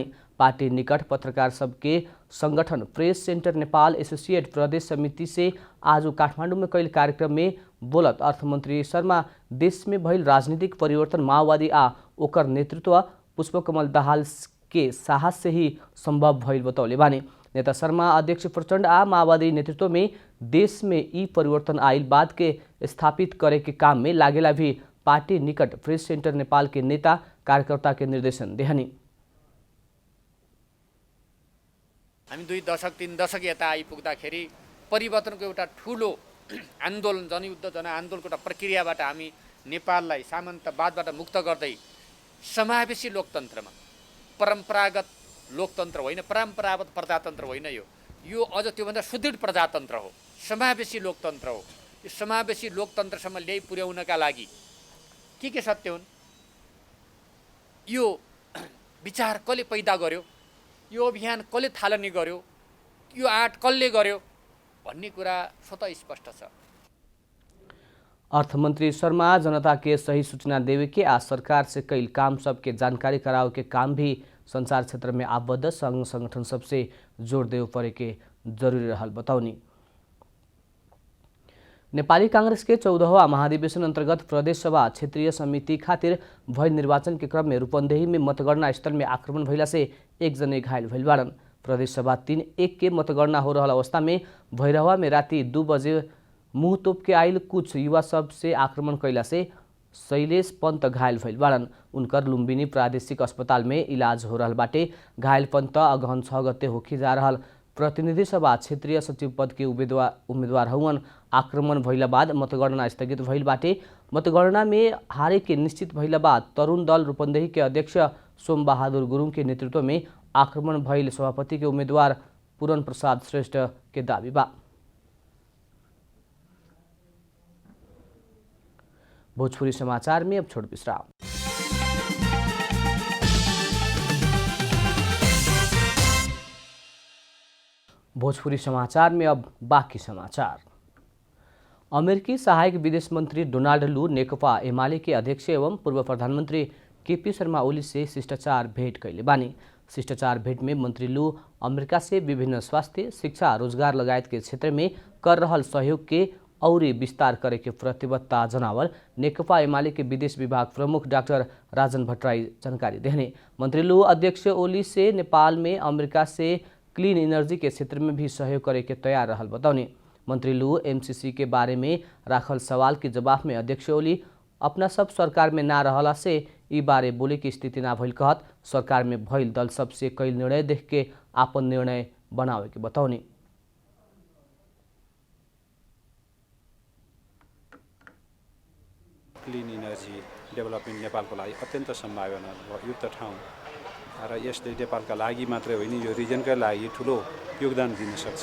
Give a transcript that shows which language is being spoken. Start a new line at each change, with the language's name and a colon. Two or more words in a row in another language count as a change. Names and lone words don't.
Bhojpuri: पार्टी निकट पत्रकार सबके संगठन प्रेस सेंटर नेपाल एसोसिएट प्रदेश समिति से आज काठमाडौँ में कैल कार्यक्रम में बोलत अर्थमंत्री शर्मा देश में भइल राजनीतिक परिवर्तन माओवादी आ ओकर नेतृत्व पुष्पकमल दाहाल के साहस से ही संभव भइल बतौले बानी। नेता शर्मा अध्यक्ष प्रचण्ड आ माओवादी नेतृत्व में देश में ई परिवर्तन आइल बाद के स्थापित करे के काम में लागेला भी पार्टी निकट प्रेस सेंटर नेपाल के नेता कार्यकर्ता के निर्देशन देहनी।
Nepali: हामी 2 दशक 3 दशक यता आइपुग्दाखेरि परिवर्तनको एउटा ठुलो आन्दोलन जनयुद्ध जनआन्दोलनको एउटा प्रक्रियाबाट हामी नेपाललाई सामन्तवादबाट मुक्त गर्दै समावेशी लोकतन्त्रमा परम्परागत लोकतन्त्र होइन, परम्परागत प्रजातन्त्र होइन, यो अझ त्योभन्दा सुदृढ प्रजातन्त्र हो, समावेशी लोकतन्त्र हो। यो समावेशी लोकतन्त्रसम्म ल्याइ पुर्याउनका लागि के सत्य हुन्, यो विचार कसले पैदा गर्यो, यो अभियान कसले थालनी गर्यो, यो आँट कसले गर्यो भन्ने कुरा स्वतः स्पष्ट छ।
Bhojpuri: अर्थमंत्री शर्मा जनता के सही सूचना देवे के आ सरकार से कई काम सबके जानकारी करावे के काम भी संचार क्षेत्र में आबद्ध संघ संगठन सबसे जोड़ देवे पड़े के जरूरी रहल बतौनी। नेपाली कांग्रेस के 14वां महाधिवेशन अंतर्गत प्रदेश सभा क्षेत्रीय समिति खातिर भइल निर्वाचन के क्रम में रूपन्देही में मतगणना स्थल में आक्रमण भइला से एक जने घायल भइल बाड़न। प्रदेश सभा 3-1 के मतगणना हो रहा अवस्था में भैरहवा में राति 2 बजे मुंह तोप के आइल कुछ युवा सब से आक्रमण कैला से शैलेश पंत घायल भइल बाड़न। उनकर लुम्बिनी प्रादेशिक अस्पताल में इलाज हो रहा बाटे। घायल पंत अगहन 6 गते होखी जा रहा प्रतिनिधि सभा क्षेत्रीय सचिव पद के उम्मीदवार हउन। आक्रमण भइला बाद मतगणना स्थगित भइल बाटे। मतगणना में हारे के निश्चित भइला बाद तरुण दल रूपन्देही के अध्यक्ष सोम बहादुर गुरुङ के नेतृत्व में आक्रमण भइल सभापति के उम्मीदवार पूरन प्रसाद श्रेष्ठ के दावी बा। भोजपुरी समाचार में अब छोट विश्राम। भोजपुरी समाचार में अब बाकी समाचार। अमेरिकी सहायक विदेश मंत्री डोनाल्ड लू नेकपा एमाले के अध्यक्ष एवं पूर्व प्रधानमंत्री केपी शर्मा ओली से शिष्टाचार भेंट कैले बानी। शिष्टाचार भेंट में मंत्री लू अमेरिका से विभिन्न स्वास्थ्य, शिक्षा, रोजगार लगायत के क्षेत्र में कर रहल सहयोग के और विस्तार करे के प्रतिबद्धता जनावर नेकपा एमाले के विदेश विभाग प्रमुख डाक्टर राजन भट्टराई जानकारी देने। मंत्री लू अध्यक्ष ओली से नेपाल में अमेरिका से
English: clean energy
Bhojpuri: के क्षेत्र में भी सहयोग करे के तैयार रहल बताउने। मंत्री लू एमसीसी के बारे में राखल सवाल के जवाब में अध्यक्ष ओली अपना सब सरकार में ना रहला से ई बारे बोले की स्थिति ना भइल कहत सरकार में भइल दल सबसे कई निर्णय देख के आपन निर्णय बनावे के बताउने।
English: clean energy development
Nepali: नेपालको लागि अत्यन्त सम्भावना युक्त ठाउँ र यसले नेपालका लागि मात्रै होइन यो रिजनका लागि ठुलो योगदान दिन सक्छ।